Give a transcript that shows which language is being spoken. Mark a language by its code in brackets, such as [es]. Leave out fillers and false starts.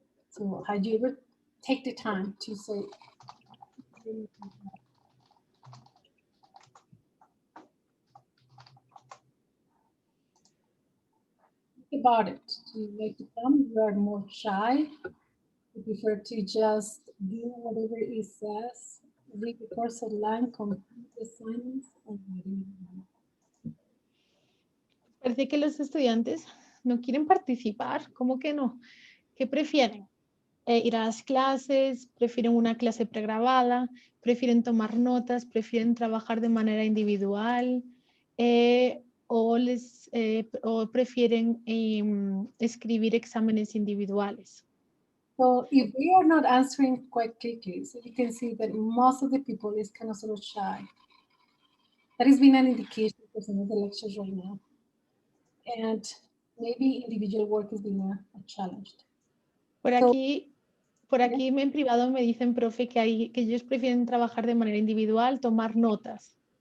[en] So had you ever take the time to say, think about it. Do you like to come? You are more shy. You prefer to just do whatever it says, read the course online, complete the assignments, or [es] Parece que los estudiantes no quieren participar. ¿Cómo que no? ¿Qué prefieren? Ir a las clases, prefieren una clase pregrabada, prefieren tomar notas, prefieren trabajar de manera individual. o prefieren escribir exámenes individuales. [en] So if they are not answering quite quickly, so you can see that most of the people is kind of sort of shy. That has been an indication for some of the lectures right now. And maybe individual work has been a challenge. [es] Por [en] So, [es] aquí en privado me dicen, profe, que ellos prefieren trabajar de manera individual, tomar notas.